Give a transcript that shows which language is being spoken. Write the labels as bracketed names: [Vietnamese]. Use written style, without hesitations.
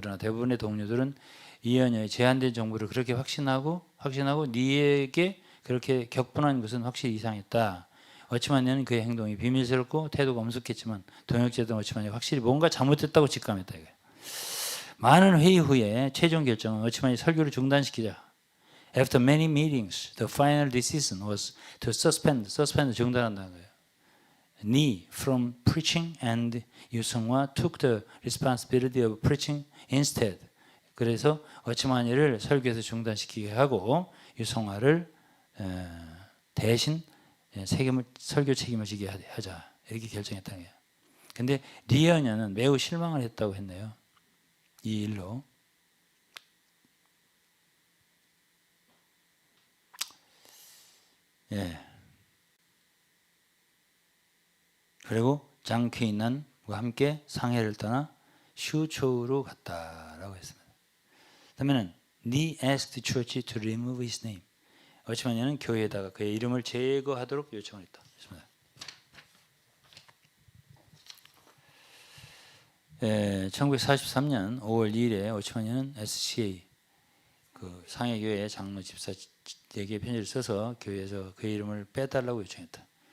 [Korean] 그러나 대부분의 동료들은 이연녀의 제한된 정보를 그렇게 확신하고 니에게 그렇게 격분한 것은 확실히 이상했다. 어치만녀는 그의 행동이 비밀스럽고 태도가 엄숙했지만 동역자들은 어치만녀가 확실히 뭔가 잘못됐다고 직감했다. 이거예요. 많은 회의 후에 최종 결정은 어치만이 설교를 중단시키자. [English] After many meetings, the final decision was to suspend [Korean] 중단한다는 거예요. [English] Ni from preaching and 유성화 took the responsibility of preaching instead. [Korean] 그래서 어치마니를 설교에서 중단시키게 하고 유성화를 대신 설교 책임을 지게 하자 이렇게 결정했다는 거예요. 근데 리언녀는 매우 실망을 했다고 했네요. 이 일로. 그리고 장쾌인난과 함께 상해를 떠나 슈초우로 갔다라고 했습니다. 그러면은 [English] Ni asked the church to remove his name. [Korean] 어치마니는 교회에다가 그의 이름을 제거하도록 요청을 했다. 1943년 5월 2일에 어치마니는 SCA 그 상해교회 장로 집사에게 편지를 써서 교회에서 그의 이름을 빼달라고 요청했다.